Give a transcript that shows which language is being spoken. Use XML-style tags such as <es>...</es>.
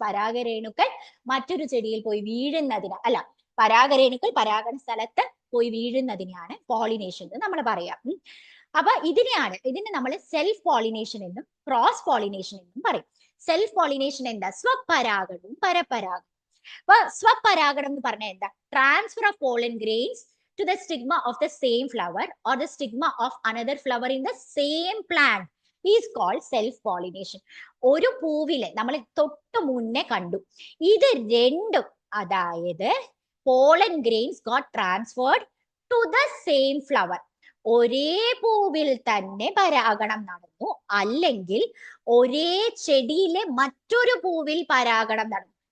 <ml>പരാഗരേണുക്കൾ മറ്റൊരു ചെടിയിൽ പോയി വീഴുന്നതിന് പരാഗരേണുക്കൾ പരാഗണ സ്ഥലത്ത് പോയി വീഴുന്നതിനെയാണ് പോളിനേഷൻ എന്ന് നമ്മൾ പറയാം. അപ്പൊ ഇതിനെ നമ്മൾ സെൽഫ് പോളിനേഷൻ എന്നും ക്രോസ് പോളിനേഷൻ എന്നും പറയും. സെൽഫ് പോളിനേഷൻ എന്താ? സ്വപരാഗണവും പരപരാഗണവും. അപ്പൊ സ്വപരാഗണം എന്ന് പറഞ്ഞാൽ എന്താ?</ml> <en>Transfer of pollen grains to the stigma of the same flower or the stigma of another flower in the same plant is called self pollination.</en> <ml>ഒരു പൂവിലെ നമ്മൾ തൊട്ട് മുന്നേ കണ്ടു, ഇത് രണ്ടും, അതായത്</ml> <en>pollen grains got transferred to the same flower.</en> <ml>ഒരേ പൂവിൽ തന്നെ പരാഗണം നടന്നു, അല്ലെങ്കിൽ ഒരേ ചെടിയിലെ മറ്റൊരു പൂവിൽ പരാഗണം നടന്നു.</ml>